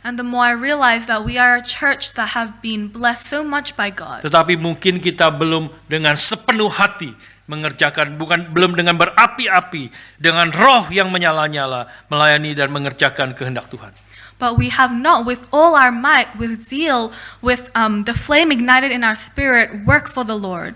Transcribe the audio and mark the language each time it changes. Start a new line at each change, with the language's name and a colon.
English: And the more I realize that we are a church that have been blessed so much by God.
Indonesian: Tetapi mungkin kita belum dengan sepenuh hati mengerjakan, belum dengan berapi-api, dengan roh yang menyala-nyala melayani dan mengerjakan kehendak Tuhan.
English: But we have not, with all our might, with zeal, with the flame ignited in our spirit, work for the Lord.